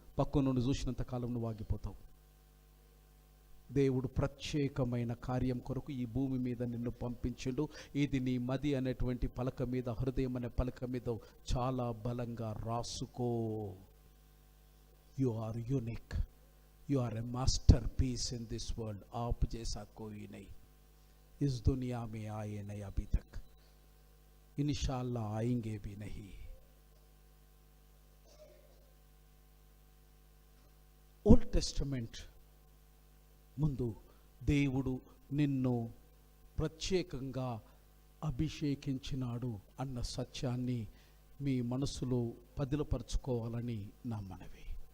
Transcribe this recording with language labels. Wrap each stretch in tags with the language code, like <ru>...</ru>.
<te>పక్కనోని చూసినంత కాలం నువ్వు ఆగిపోతావు. దేవుడు ప్రత్యేకమైన కార్యం కొరకు ఈ భూమి మీద నిన్ను పంపించిండు. ఇది నీ మది అనేటువంటి పలక మీద, హృదయం అనే పలక మీద చాలా బలంగా రాసుకో.</te> <en>You are unique. You are a masterpiece in this world.</en> <hi>आप जैसा कोई नहीं इस दुनिया में आए नहीं अभी तक, इंशाअल्लाह आएंगे भी नहीं.</hi> <te>టెస్టమెంట్ ముందు దేవుడు నిన్ను ప్రత్యేకంగా అభిషేకించినాడు అన్న సత్యాన్ని మీ మనసులో పదిలపరుచుకోవాలని నా మనవి.</te>